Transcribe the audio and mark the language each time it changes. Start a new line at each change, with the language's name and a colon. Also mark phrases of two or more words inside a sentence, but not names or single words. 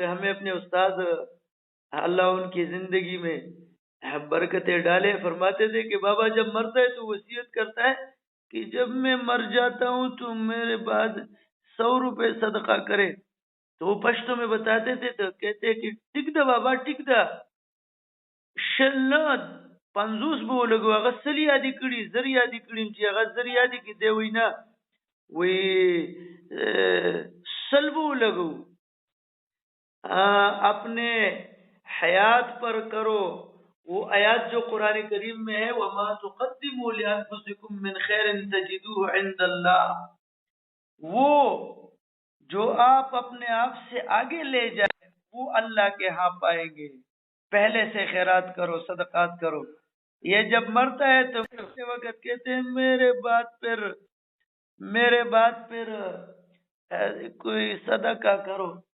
Urdu: ہمیں اپنے استاد اللہ ان کی زندگی میں برکتیں ڈالے فرماتے تھے کہ بابا جب مرتا ہے تو وصیت کرتا ہے کہ جب میں مر جاتا ہوں تو میرے بعد 100 روپے صدقہ کرے، تو وہ پشتوں میں بتاتے تھے تو کہتے کہ
Pashto: ٹک دا بابا ٹک دا، شلنا 50 به ولګو هغه سل یادې کړي زر یادې کړي چې هغه زر یادې کې دی وینا وی سل به ولګو
Urdu: اپنے حیات پر کرو. وہ آیات جو قرآن کریم میں ہے
Arabic: وَمَا تُقَدِّمُوا لِأَنفُسِكُم مِّن خَيْرٍ تَجِدُوهُ عِندَ اللَّهِ،
Urdu: وہ جو آپ اپنے آپ سے آگے لے جائیں وہ اللہ کے ہاں پائیں گے. پہلے سے خیرات کرو، صدقات کرو. یہ جب مرتا ہے تو مرتے وقت کہتے ہیں میرے بعد پھر کوئی صدقہ کرو.